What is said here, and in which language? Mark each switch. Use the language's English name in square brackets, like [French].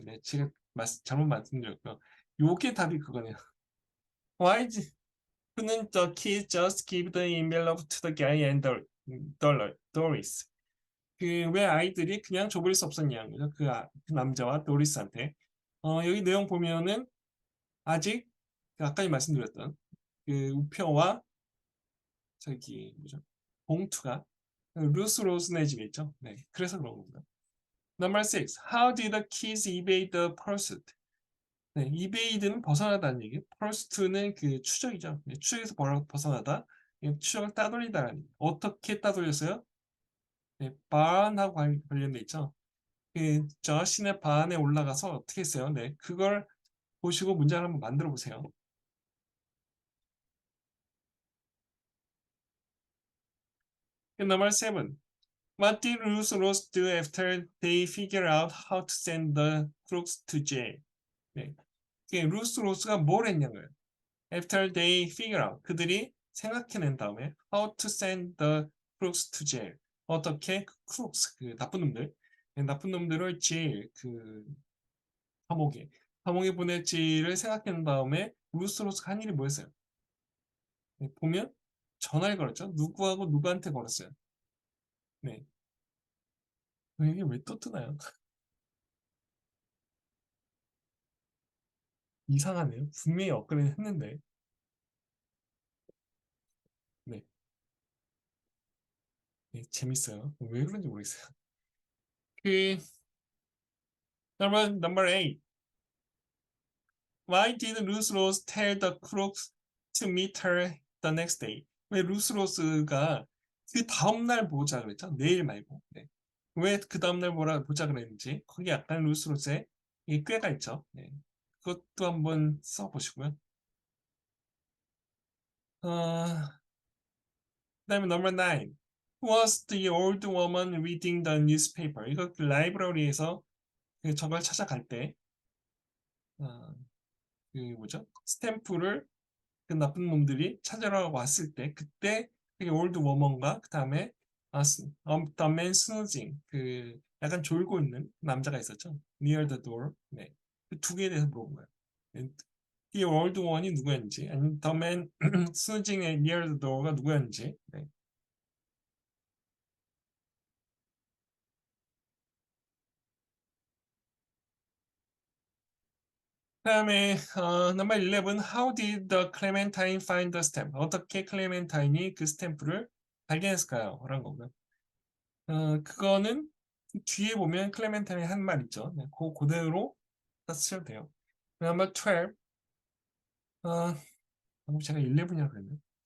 [Korean] 네, 제가 잘못 말씀드렸고요. 요게 답이 그거네요. [English] Why couldn't the kid just give the envelope to the guy and Doris? [Korean] 그 왜 아이들이 그냥 줘버릴 수 없었냐는 거죠. 그 남자와 도리스한테. 여기 내용 보면은 아직 아까 말씀드렸던 그 우표와 저기 뭐죠? 봉투가 루스 로슨의 집에 있죠. 네, 그래서 그런 겁니다. [English] Number six. How did the kids evade the pursuit? [Korean] 네, evade는 벗어나다는 얘기. pursuit는 그 추적이죠. 네, 추적에서 벗어나다. 추적을 따돌리다라는. 어떻게 따돌렸어요? 네, barn하고 관련돼 있죠. 저 시내 반에 올라가서 어떻게 했어요? 네, 그걸 보시고 문장을 한번 만들어 보세요. [English] Number 7. What did Ruth Rose do after they figured out how to send the crooks to jail? [Korean] 네. 루스 로스가 뭘 했냐고요. [English] After they figure out, [Korean] 그들이 생각해낸 다음에 [English] how to send the crooks to jail. [Korean] 어떻게 그 crooks, 그 나쁜 놈들, 나쁜 놈들을 jail, 그 감옥에 보낼지를 생각해낸 다음에 루스 로스가 한 일이 뭐였어요? 네, 보면 전화를 걸었죠. 누구하고 누구한테 걸었어요. 네. 이게 왜 또 뜨나요? 이상하네요. 분명히 업그레이드 했는데. 네. 네, 재밌어요. 왜 그런지 모르겠어요. 그 [English] number 8. Why did Ruth Rose tell the crooks to meet her the next day? [Korean] 왜 루스 로스가 그 다음날 보자 그랬죠? 내일 말고. 네. 왜 그 다음날 보자 그랬는지 거기 약간 루스 로스의 꾀가 있죠. 네. 그것도 한번 써보시고요. 그다음에 [English] number 9. Was the old woman reading the newspaper? [Korean] 이거 그 라이브러리에서 저걸 찾아갈 때, 어, 그 뭐죠? 스탬프를 그 나쁜 놈들이 찾으러 왔을 때, 그때 그 올드 워먼과 그 다음에 [English] the man snoozing, [Korean] 그 약간 졸고 있는 남자가 있었죠. [English] near the door. [Korean] 네. 그 두 개에 대해서 물어본 거예요. 네. 이 올드 워먼이 누구였는지, 아니면 [English] the man snoozing near the door [Korean] 가 누구였는지. 네. 그다음에 [English] number 11. How did the Clementine find the stamp? [Korean] 어떻게 클레멘타인이 그 스탬프를 발견했을까요? 라는 거고요. 그거는 뒤에 보면 클레멘타인이 한 말 있죠. 네, 그대로 쓰셔도 돼요. [English] number 12. [Korean] 방금 제가 11이라고 그랬나요?